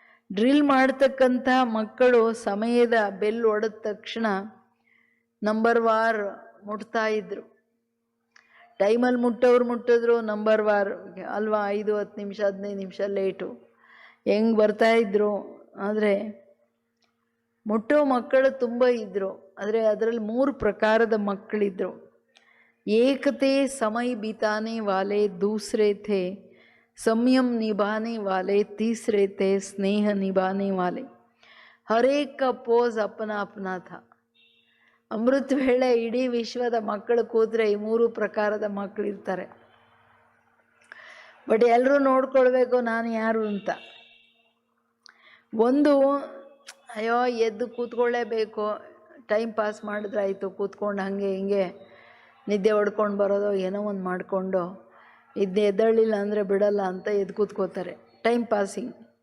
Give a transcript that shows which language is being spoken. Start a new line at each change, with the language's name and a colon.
Kannada: Drill ಮಾಡ್ತಕ್ಕಂಥ ಮಕ್ಕಳು ಸಮಯದ ಬೆಲ್ ಹೊಡೆದ ತಕ್ಷಣ ನಂಬರ್ ವಾರ್ ಮುಟ್ತಾ ಇದ್ರು. ಟೈಮಲ್ಲಿ ಮುಟ್ಟಿದ್ರು ನಂಬರ್ ವಾರ್ ಅಲ್ವಾ, 5, 10 ನಿಮಿಷ 15 ನಿಮಿಷ ಲೇಟು ಹೆಂಗೆ ಬರ್ತಾಯಿದ್ರು. ಆದರೆ ಮುಟ್ಟೋ ಮಕ್ಕಳು ತುಂಬ ಇದ್ದರು. ಆದರೆ ಅದರಲ್ಲಿ 3 ಪ್ರಕಾರದ ಮಕ್ಕಳಿದ್ದರು.
Hindi: एक थे समय बिताने वाले, दूसरे थे संयम निभाने वाले, तीसरे थे स्नेह निभाने वाले. हर एक का पोज अपना अपना था.
Kannada: ಅಮೃತ ವೇಳೆ ಇಡೀ ವಿಶ್ವದ ಮಕ್ಕಳು ಕೂತ್ರೆ ಈ 3 ಪ್ರಕಾರದ ಮಕ್ಕಳಿರ್ತಾರೆ. ಬಟ್ ಎಲ್ಲರೂ ನೋಡ್ಕೊಳ್ಬೇಕು ನಾನು ಯಾರು ಅಂತ. ಒಂದು, ಅಯ್ಯೋ ಎದ್ದು ಕೂತ್ಕೊಳ್ಳೇಬೇಕು, ಟೈಮ್ ಪಾಸ್ ಮಾಡಿದ್ರಾಯ್ತು, ಕೂತ್ಕೊಂಡು ಹಾಗೆ ಹಿಂಗೆ ನಿದ್ದೆ ಹೊಡ್ಕೊಂಡು ಬರೋದು, ಏನೋ ಒಂದು ಮಾಡಿಕೊಂಡು ಎದ್ದೇಳಲಿಲ್ಲ ಅಂದರೆ ಬಿಡಲ್ಲ ಅಂತ ಎದ್ದು ಕೂತ್ಕೋತಾರೆ, ಟೈಮ್ ಪಾಸಿಂಗ್.